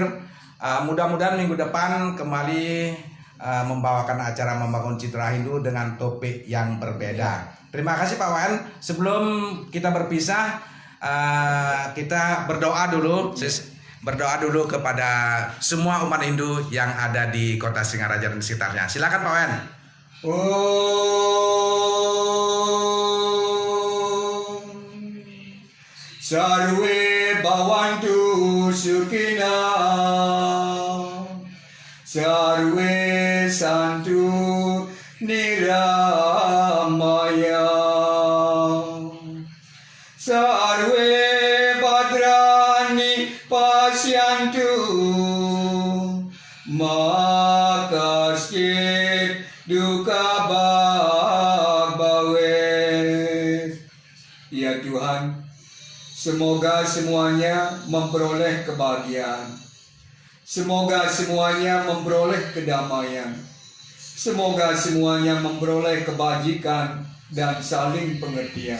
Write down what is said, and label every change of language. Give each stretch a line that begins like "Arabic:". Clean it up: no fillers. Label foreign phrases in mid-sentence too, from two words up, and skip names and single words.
Indonesian: Mudah-mudahan minggu depan kembali membawakan acara membangun citra Hindu dengan topik yang berbeda. Terima kasih Pak Wayan. Sebelum kita berpisah, kita berdoa dulu. Berdoa dulu kepada semua umat Hindu yang ada di Kota Singaraja dan sekitarnya. Silakan Pak Wayan.
Sanskrit: Sarwe Bhavantu Sukhina, Sarwe Santu Niramaya, Sarwe Bhadrani Pasyantu, Makaskit Duka Bhavet.
Indonesian: Ya Tuhan, semoga semuanya memperoleh kebahagiaan. Semoga semuanya memperoleh kedamaian. Semoga semuanya memperoleh kebajikan dan saling pengertian.